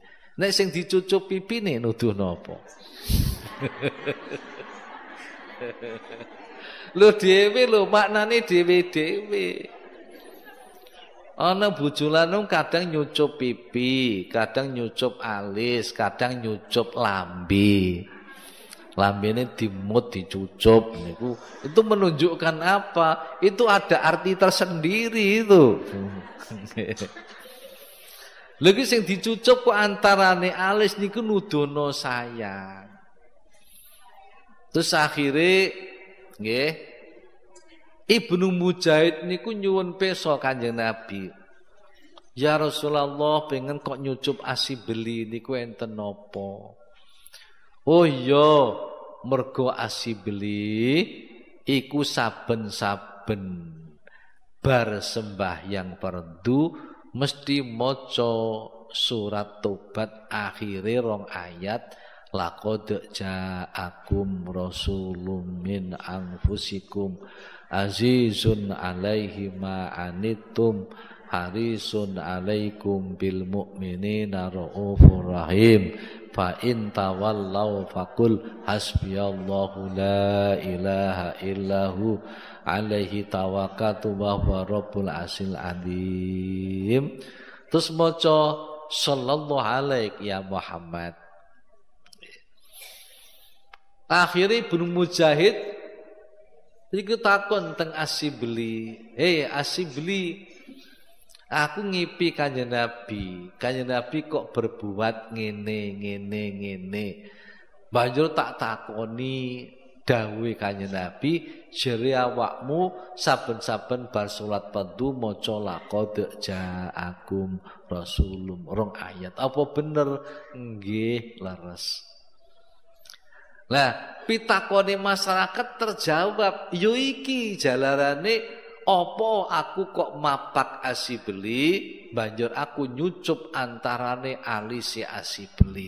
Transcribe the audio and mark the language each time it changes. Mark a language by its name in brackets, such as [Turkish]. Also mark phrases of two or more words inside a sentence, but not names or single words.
[Javanese] Nek sing dicucup pipine nuduhno apa? Lho dhewe lho maknane dhewe-dhewe. Ana bojo lanang kadang nyucup pipi, kadang nyucup alis, kadang nyucup lambe. Lambene dimut dicucup niku. [Indonesian] Itu menunjukkan apa? Itu ada arti tersendiri itu. [Javanese] Lagi sing dicucup kok antarane alis niku nudono sayang. Terus akhirnya nggih Ibnu Mujahid niku nyuwun pesa Kanjeng Nabi. Ya Rasulullah pengen kok nyucup asibeli niku enten napa? Oh iya, mergo asibeli iku saben-saben bar sembahyang fardu mesti maca surat Tobat akhire 2 ayat. [Arabic] لقد جاءكم رسول من أنفسكم عزيز عليه ما عنتم حريص عليكم بالمؤمنين رءوف رحيم فإن تولوا فقل حسبي الله لا إله إلا هو عليه توكلت وهو رب العرش العظيم. [Javanese] Terus maca [Arabic] صلى الله عليه يا محمد. [Javanese] Akhirnya Ibnu Mujahid iku takon teng Asibli. Asibli, aku ngipi Kanjeng Nabi. Kanjeng Nabi kok berbuat ngene. Banjur tak takoni dawuhe Kanjeng Nabi, jere awakmu saben-saben bar salat fardu maca [Arabic] لقد جاءكم رسول [Javanese] 2 ayat. Apa bener? Nggih, leres. Lah, pitakone masyarakat terjawab, yo iki jalarane apa aku kok mapak asibeli, banjur aku nyucup antarane alise asibeli.